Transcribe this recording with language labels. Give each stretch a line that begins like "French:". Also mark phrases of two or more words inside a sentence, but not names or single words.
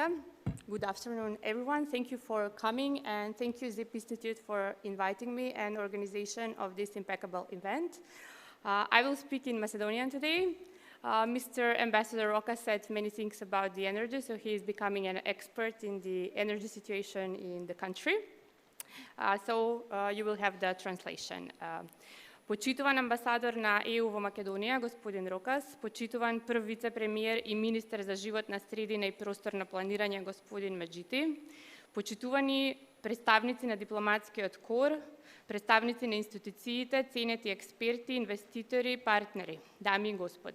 English: Good afternoon, everyone. Thank you for coming, and thank you, ZIP Institute, for inviting me and organization of this impeccable event. I will speak in Macedonian today. Mr. Ambassador Roka said many things about the energy, so he is becoming an expert in the energy situation in the country. So you will have the translation.
Macedonian: Почитуван амбасадор на ЕУ во Македонија, господин Рокас, почитуван прв вице-премиер и министер за животна средина и просторно планирање, господин Меджити, почитувани представници на дипломатскиот кор, представници на институциите, ценети експерти, инвеститори, партнери, дами и господа.